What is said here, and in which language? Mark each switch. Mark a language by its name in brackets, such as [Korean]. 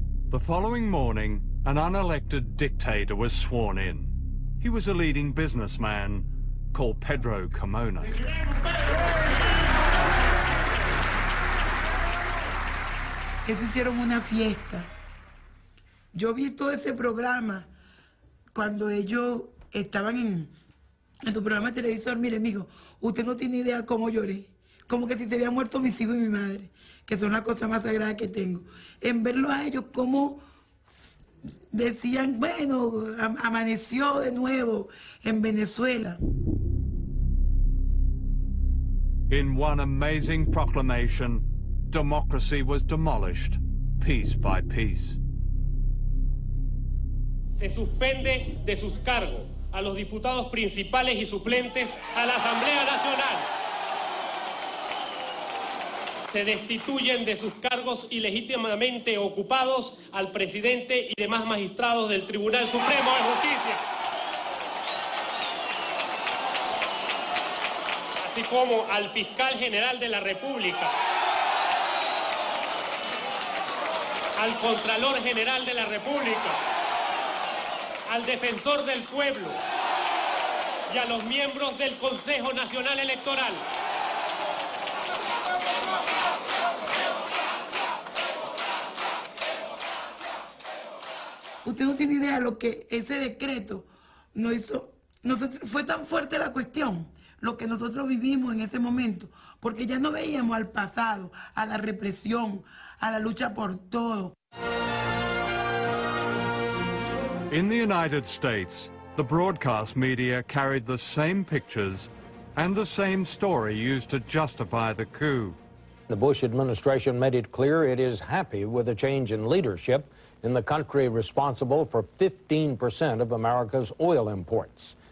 [English] The following morning, an unelected dictator was sworn in. He was a leading businessman called Pedro Carmona. [Spanish] Eso hicieron una fiesta. Yo vi todo ese programa cuando ellos estaban en tu programa de televisor. Mire, mijo, usted no tiene idea cómo lloré. Como que si se habían muerto mis hijos y mi madre, que son la cosa más sagrada que tengo. En verlo a ellos, como decían, bueno, amaneció de nuevo en Venezuela. [English] In one amazing proclamation, democracy was demolished, piece by piece. [Spanish] Se suspende de sus cargos a los diputados principales y suplentes a la Asamblea Nacional. Se destituyen de sus cargos ilegítimamente ocupados al presidente y demás magistrados del Tribunal Supremo de Justicia. Así como al fiscal general de la República, al Contralor General de la República, al defensor del pueblo, y a los miembros del Consejo Nacional Electoral. Usted no tiene idea de lo que ese decreto nos hizo. Fue tan fuerte la cuestión, lo que nosotros vivimos en ese momento, porque ya no veíamos al pasado, a la represión, a la lucha por todo. [English] In the United States, the broadcast media carried the same pictures and the same story used to justify the coup. The Bush administration made it clear it is happy with a change in leadership in the country responsible for 15% of America's oil imports.